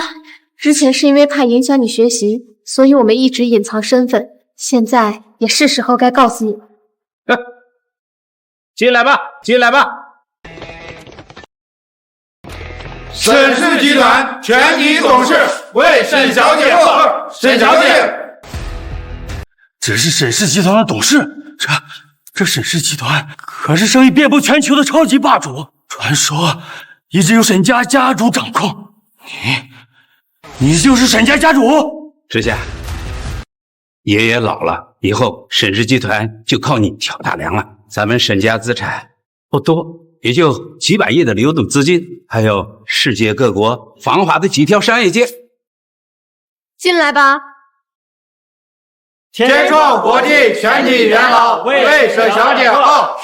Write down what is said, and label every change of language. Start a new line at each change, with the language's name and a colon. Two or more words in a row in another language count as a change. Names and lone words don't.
Chinese: 之前是因為怕影響你學習，所以我們一直隱藏身份。現在也是時候該告訴你了。進來吧，進來吧。沈氏集團全體董事為沈小姐贺號。沈小姐，这是沈氏集团的董事。这沈氏集团可是生意遍布全球的超级霸主，传說一直由沈家家主掌控。你就是沈家家主？之夏，爺爺老了，以後沈氏集團就靠你挑大梁了。咱們沈家資產不多，也就幾百億的流動資金，還有世界各國繁華的幾條商業街。進來吧。天創國際全體元老為沈小姐賀號。